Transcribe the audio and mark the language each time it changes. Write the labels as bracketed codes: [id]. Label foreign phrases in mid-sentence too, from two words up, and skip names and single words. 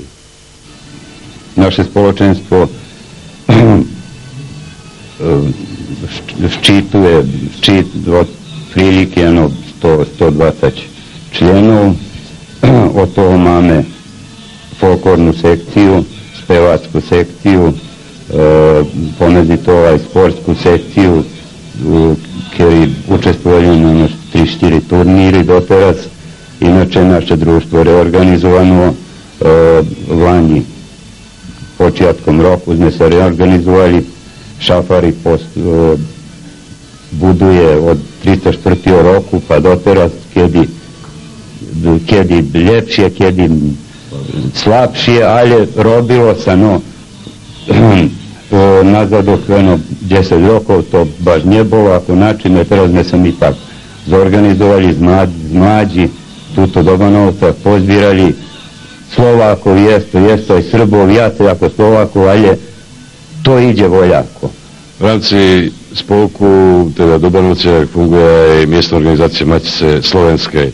[sk] Naše spoločenstvo včítuje od prilike 120 členov, od toho máme folklórnu sekciu, spevácku sekciu, pomedzi toho aj sportskú sekciu, kedy učestvovali na 3-4 turníry doteraz. [sr] Inače naše društvo reorganizovano v Lani. [sk] Počiatkom roku sme sa reorganizovali. Šafari buduje od 34. roku pa doteraz, kedy ljepšie, kedy slabšie, ali robilo sa, no nazad okveno 10 rokov to baš ne bolo ako način, teraz sme sa mi tak zorganizovali z mlađi, tuto do Banovca, pozbirali Slovákov, jesto aj Srbov, viacej ako Slovákov, ale to ide voľako. V rámci spolku, teda do Banovciach, funguje aj miestna organizácia Matice slovenskej.